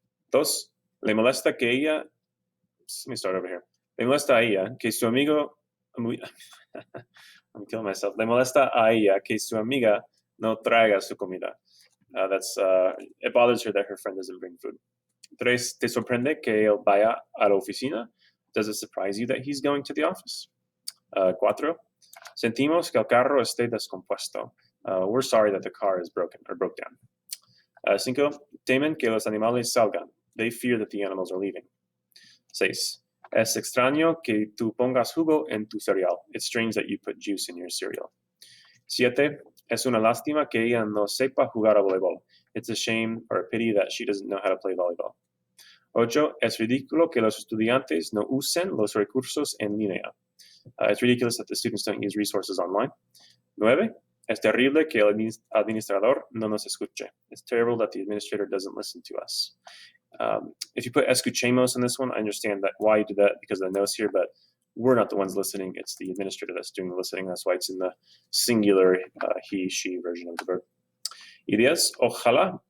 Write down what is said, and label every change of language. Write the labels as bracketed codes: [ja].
[es] Dos, le molesta que ella, [en] let me start over here. [es] Le molesta a ella que su amigo, [en] I'm killing myself. [es] Le molesta a ella que su amiga no traiga su comida. [en] It bothers her that her friend doesn't bring food. [es] Tres, te sorprende que él vaya a la oficina. [en] Does it surprise you that he's going to the office? [es] Cuatro, sentimos que el carro esté descompuesto. [en] We're sorry that the car is broke down. [es] Cinco, temen que los animales salgan. [en] They fear that the animals are leaving. [es] Seis, es extraño que tú pongas jugo en tu cereal. [en] It's strange that you put juice in your cereal. [es] Siete, es una lástima que ella no sepa jugar a voleibol. [en] It's a shame or a pity that she doesn't know how to play volleyball. [es] Ocho, es ridículo que los estudiantes no usen los recursos en línea. [en] It's ridiculous that the students don't use resources online. 9. [es] Es terrible que el administrador no nos escuche. [en] It's terrible that the administrator doesn't listen to us. If you put escuchemos in this one, I understand that why you did that because of the no's here, but we're not the ones listening. It's the administrator that's doing the listening. That's why it's in the singular he, she version of the verb. [es] Y 10, ojalá